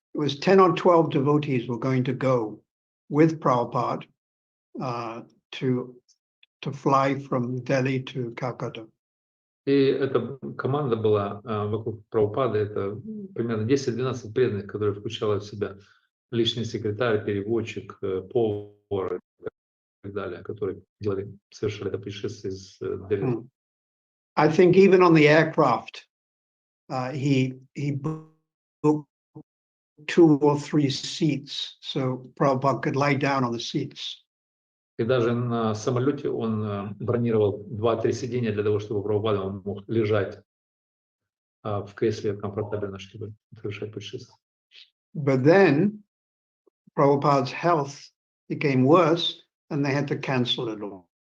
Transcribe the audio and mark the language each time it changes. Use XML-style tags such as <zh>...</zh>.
<en>It was 10 or 12 devotees were going to go with Prabhupada to fly from Delhi to Calcutta.</en> <ru>И эта команда была вокруг Прабхупады, это примерно 10-12 преданных, которые включала в себя личный секретарь, переводчик, повар и так далее, которые совершали это путешествие из Дели.</ru> <en>I think even on the aircraft, he booked 2 or 3 seats so Prabhupada could lie down on the seats.</en> <ru>И даже на самолете он бронировал 2-3 сиденья для того, чтобы Прабхупада мог лежать в кресле комфортабельно, чтобы совершать путешествие.</ru> <en>But then Prabhupada's health became worse and they had to cancel it all.</en>